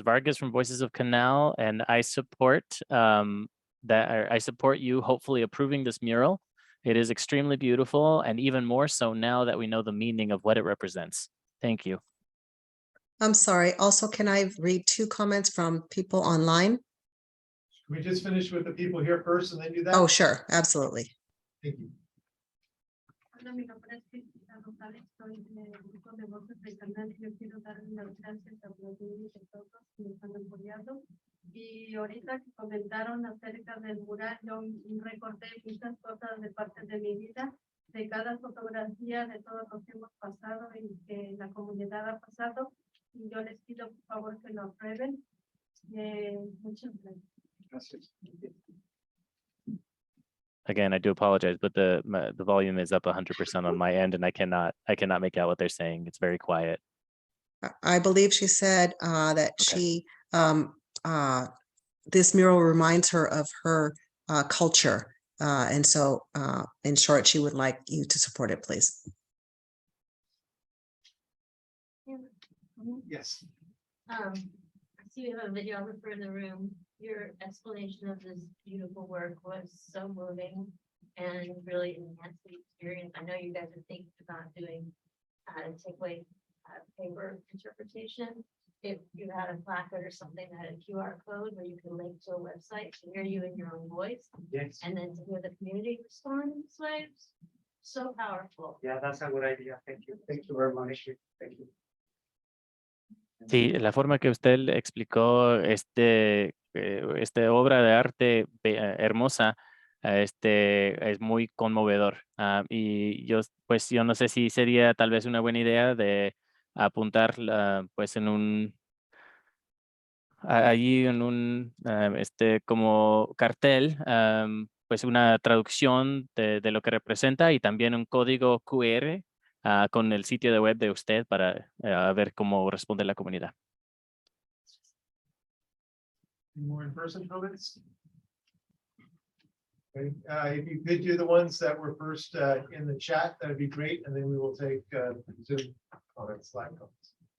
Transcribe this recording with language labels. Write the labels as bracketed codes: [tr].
[en] Vargas from Voices of Canal, and I support I support you hopefully approving this mural. It is extremely beautiful, and even more so now that we know the meaning of what it represents. Thank you. I'm sorry. Also, can I read 2 comments from people online? Can we just finish with the people here first and then do that? Oh, sure. Absolutely. Thank you. [es] Hola, mi nombre es Cristina González, soy del grupo de Voces del Canal. Yo quiero darle las gracias a los niños y todos que me están apoyando. Y ahorita que comentaron acerca del mural, yo recordé muchas cosas de parte de mi vida, de cada fotografía, de todo lo que hemos pasado y que la comunidad ha pasado. Y yo les pido por favor que lo aprueben. Muchas gracias. [en] Again, I do apologize, but the volume is up 100% on my end, and I cannot make out what they're saying. It's very quiet. I believe she said that Okay. this mural reminds her of her culture. And so in short, she would like you to support it, please. Yes. I see we have a videographer in the room. Your explanation of this beautiful work was so moving and really enhanced the experience. I know you guys are thinking about doing takeaway paper interpretation. If you had a placard or something that had a QR code where you can link to a website to hear you in your own voice. Yes. And then to hear the community respond in this way, so powerful. Yeah, that's a good idea. Thank you. Thank you very much. Thank you. [es] Sí, la forma que usted explicó esta obra de arte hermosa, es muy conmovedor. Y yo no sé si sería tal vez una buena idea de apuntar pues allí en un como cartel, pues una traducción de lo que representa y también un código QR con el sitio de web de usted para ver cómo responde la comunidad. [en] Any more in-person comments? Okay, if you could do the ones that were first in the chat, that'd be great, and then we will take Zoom comments, live comments.